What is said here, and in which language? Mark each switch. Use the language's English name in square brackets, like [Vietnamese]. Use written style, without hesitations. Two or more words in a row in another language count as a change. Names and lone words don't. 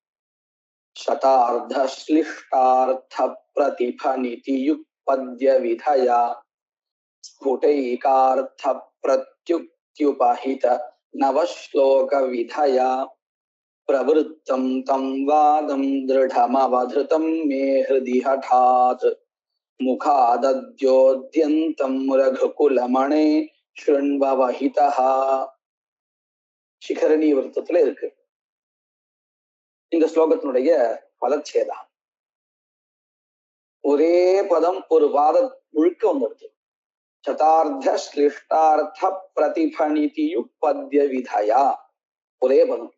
[Sanskrit] शतार्धश्लिष्टार्थप्रतिफनितियुक्पद्यविधया स्फुटैकार्थप्रत्युक्त्युपहित नवश्लोकविधया प्रवृत्तं तं वादं दृढमवधृतं मे हृदि हठात् मुखादद्योद्यन्तं रघुकुलमणे शृण्ववहितः. [Tamil] சிகரணி விருத்தத்துல இருக்கு இந்த ஸ்லோகத்தினுடைய பலச்சேதம். ஒரே பதம் ஒரு வாத முழுக்க வந்துடுது. [Sanskrit] शतार्ध श्लिष्टार्थ प्रतिफणितियु पद्य विधया, [Tamil] ஒரே பதம்.